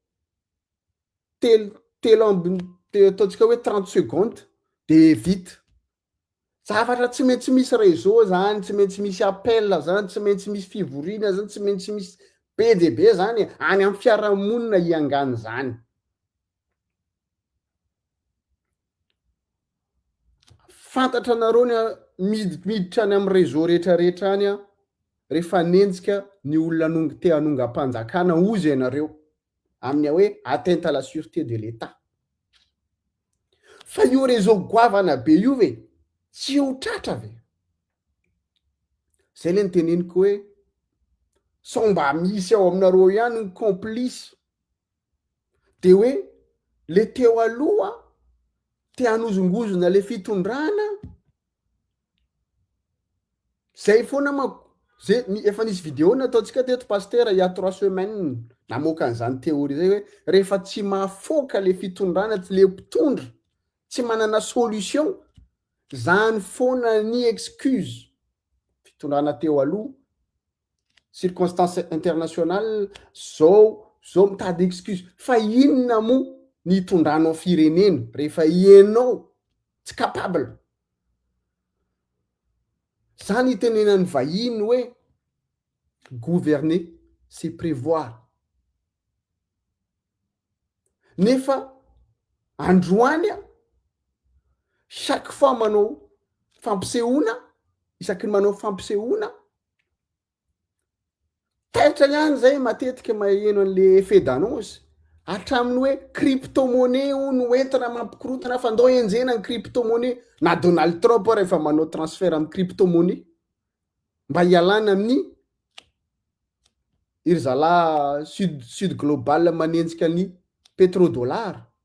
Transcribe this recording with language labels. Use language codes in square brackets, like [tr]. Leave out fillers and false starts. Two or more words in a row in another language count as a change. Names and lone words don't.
[mg] telo ambiny ataontsika hoe 30 secondes de vita zavatra tsy maintsy misy réseau zany tsy maintsy misy appel zany tsy maintsy misy fivoriana zany tsy maintsy misy be de be zany any amin'ny fiarahamonina iangany zany fantatra anareo ny miditra any amin'ny réseau rehetrarehetra any a rehefa nenjika ny olona te hanonga-panjakana ozy ianareo amin'ny hoe [fr] atteinte à la sûreté de l'État [mg] fa io réseau goavana be io ve tsy ho tratra ve zay le nyteneniko hoe sao mba misy ao aminareo ihany ny complice de hoe le teo aloha te hanozongozona le fitondrana zay foana mako zay efa nisy video nataontsika teto paster [fr] il y a 3 semaines [mg] namoaka an'izany théorie zay hoe rehefa tsy mahafoaka le fitondrana tsy le mpitondra tsy manana solution zany foana ny excuse fitondrana teo aloha [fr] circonstance internationale [mg] zao mitady excuse fa inona moa ny itondranao firenena rehefa ianao tsy capable zany itenenany vahiny hoe [fr] gouverner c'est prévoir [mg] nefa androany [fr] a chaque fois [mg] manao fampisehoana isaky ny manao fampisehoana taitra ihany zay matetika maheno an'le [fr] effet d'annonce [mg] hatraminy hoe cryptomonnaie o no entina mampikorotana fa ndao enjena ny cryptomonnaie na Donald Trump rehefa manao transfert amin'ny cryptomonnaie mba hialana amin'ny iry zala [fr] sud global [mg] manenjika ny pétrodollar.